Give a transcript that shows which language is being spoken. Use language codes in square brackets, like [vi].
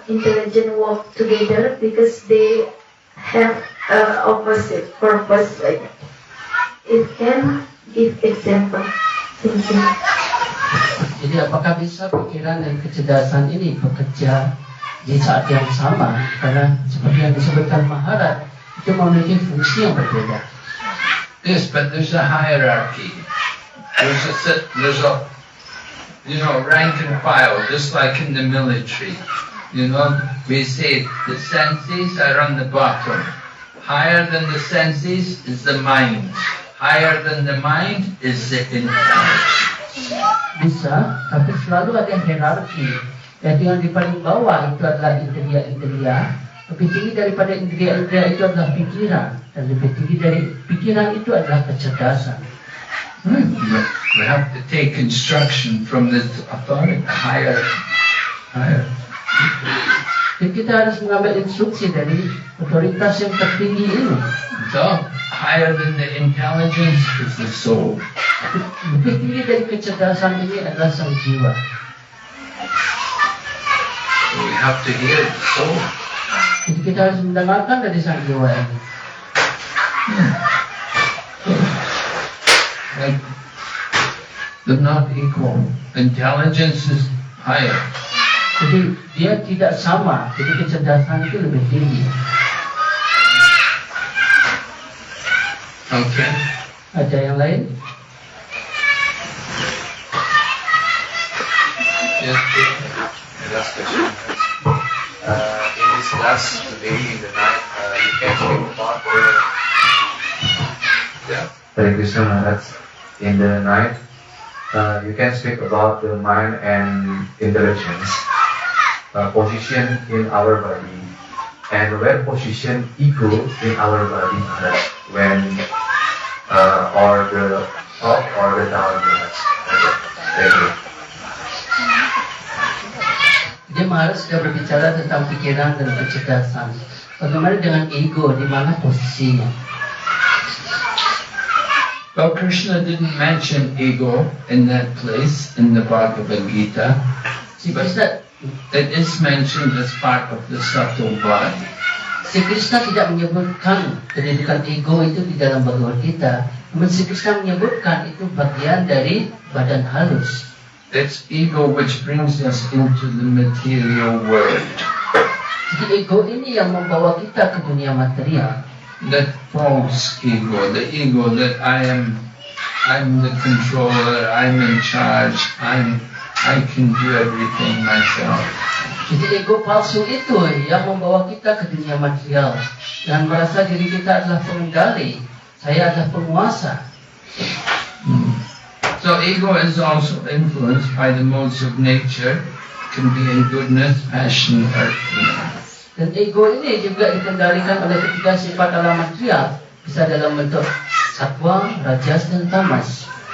[en] intelligent work together because they have opposite purpose? Like it can give example. Thank you. [id] Jadi apakah bisa pikiran dan kecerdasan ini bekerja di saat yang sama? Karena seperti yang disebutkan Maharaj, itu memiliki fungsi yang berbeda. [en] Yes, but there's a hierarchy. There's a rank and file, just like in the military. We say the senses are on the bottom. Higher than the senses is the mind. Higher than the mind is the intelligence. [id] Bisa, tapi selalu ada hierarki. Yaitu yang di paling bawah itu adalah indria-indria. Lebih tinggi daripada indria-indria itu adalah pikiran. Dan lebih tinggi dari pikiran itu adalah kecerdasan. [en] We have to take instruction from the authority, higher. [id] Jadi kita harus mengambil instruksi dari otoritas yang tertinggi ini. [en] So, higher than the intelligence is the soul. [id] Lebih tinggi dari kecerdasan ini adalah sang jiwa. [en] So we have to hear the soul. [id] Jadi kita harus mendengarkan dari sang jiwa ini. [en] Like, they're not equal. Intelligence is higher. [id] Jadi dia tidak sama. Jadi kecerdasan itu lebih tinggi. [en] Okay. [id] Ada yang lain? [en] Yes. Last question. In this class today in the night, you can speak about Hare Krishna Maharaj. In the night, you can speak about the mind and intelligence, position in our body, and where position ego in our body, Maharaj, when or the up or the down, Maharaj. Thank you. [id] Dia Maharaj sudah berbicara tentang pikiran dan kecerdasan. Bagaimana dengan ego? Di mana posisinya? [en] Well, Krishna didn't mention ego in that place in the Bhagavad Gita, but it is mentioned as part of the subtle body. [id] Sri Krishna tidak menyebutkan kedudukan ego itu di dalam Bhagavad Gita. Namun Sri Krishna menyebutkan itu bagian dari badan halus. [en] It's ego which brings us into the material world. [id] Jadi ego ini yang membawa kita ke dunia material. [en] That false ego, the ego that I'm the controller, I'm in charge, I can do everything myself. [id] Jadi ego palsu itu yang membawa kita ke dunia material dan merasa diri kita adalah pengendali, saya adalah penguasa. So ego is also influenced by the modes of nature, can be in goodness, passion, or fear. Dan ego ini juga dikendalikan oleh ketiga sifat alam material, bisa dalam bentuk satwa, rajas, dan tamas.